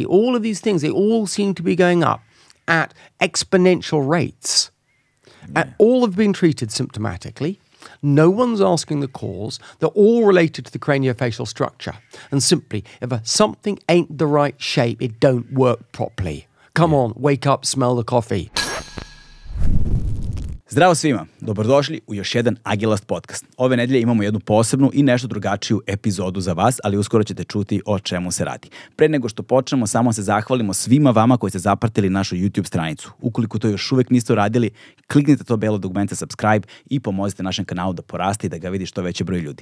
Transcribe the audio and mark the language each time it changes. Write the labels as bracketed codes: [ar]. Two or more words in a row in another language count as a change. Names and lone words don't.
[en] All of these things, they all seem to be going up at exponential rates. Yeah. And all have been treated symptomatically. No one's asking the cause. They're all related to the craniofacial structure. And simply, if something ain't the right shape, it don't work properly. Come on, wake up, smell the coffee. [sr] Zdravo svima, dobrodošli u još jedan Agelast podcast. Ove nedelje imamo jednu posebnu i nešto drugačiju epizodu za vas, ali uskoro ćete čuti o čemu se radi. Pre nego što počnemo, samo se zahvalimo svima vama koji ste zapratili našu YouTube stranicu. Ukoliko to još uvek niste uradili, kliknite to belo dugmence subscribe i pomozite našem kanalu da poraste i da ga vidi što veći broj ljudi.